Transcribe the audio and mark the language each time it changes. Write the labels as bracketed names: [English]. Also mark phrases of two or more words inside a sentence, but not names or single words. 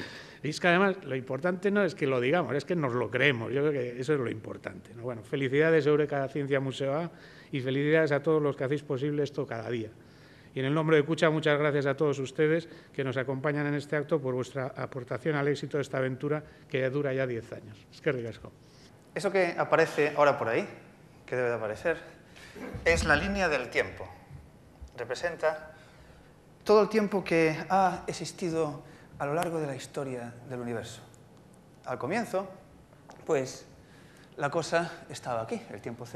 [Spanish] Y es que además lo importante no es que lo digamos, es que nos lo creemos. Yo creo que eso es lo importante, ¿no? Bueno, felicidades Eureka Zientzia Museoa y felicidades a todos los que hacéis posible esto cada día. Y en el nombre de Kutxa, muchas gracias a todos ustedes que nos acompañan en este acto por vuestra aportación al éxito de esta aventura que dura ya 10 años. [Basque] Eskerrik asko. [Spanish] Eso que aparece ahora por ahí, que debe de aparecer, es la línea del tiempo. Representa todo el tiempo que ha existido a lo largo de la historia del universo. Al comienzo, pues, la cosa estaba aquí, el tiempo cero.